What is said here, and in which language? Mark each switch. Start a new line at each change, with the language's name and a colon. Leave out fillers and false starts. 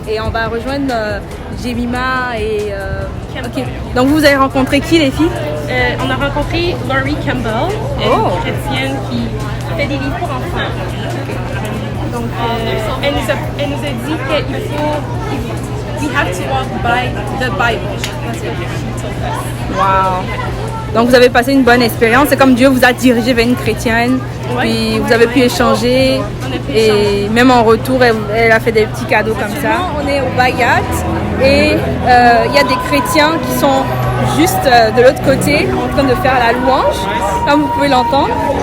French: Et on va rejoindre Jemima et... ok. Donc vous avez rencontré qui, les filles? On a rencontré Laurie Campbell, une chrétienne qui fait des livres pour enfants. Donc, elle nous a dit qu'il faut...
English: We have to walk by the Bible. That's what she told us. Wow!
French: Donc vous avez passé une bonne expérience. C'est comme Dieu vous a dirigé vers une chrétienne. Puis vous avez pu échanger. Et même en retour, elle a fait des petits cadeaux comme ça. On est au Bayat et il y a des chrétiens qui sont juste de l'autre côté en train de faire la louange, comme vous pouvez l'entendre.